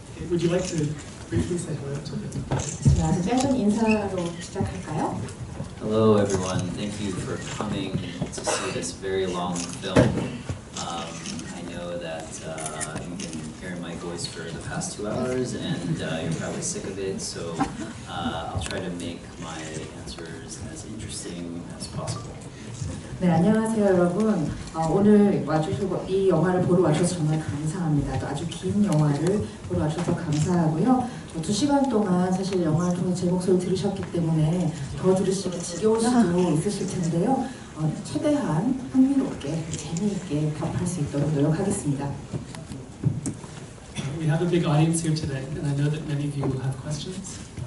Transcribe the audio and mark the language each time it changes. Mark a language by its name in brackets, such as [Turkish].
[English] Would you like to briefly say hello to the [Korean] 아주 짧은 인사로 시작할까요? [English] Hello everyone, thank you for coming to see this very long film. I know that you've been hearing my voice for the past 2 hours and you're probably sick of it, so I'll try to make my answers as interesting as possible. [Korean] 네, 안녕하세요 여러분. 오늘 와주시고 이 영화를 보러 와주셔서 정말 감사합니다. 또 아주 긴 영화를 보러 와주셔서 감사하고요. 2시간 동안 사실 영화를 통해 제 목소리를 들으셨기 때문에 더 들으시기 지겨울 수도 있으실 텐데요. 최대한 흥미롭게, 재미있게 답할 수 있도록 노력하겠습니다. [English] We have a big audience here today, and I know that many of you will have questions.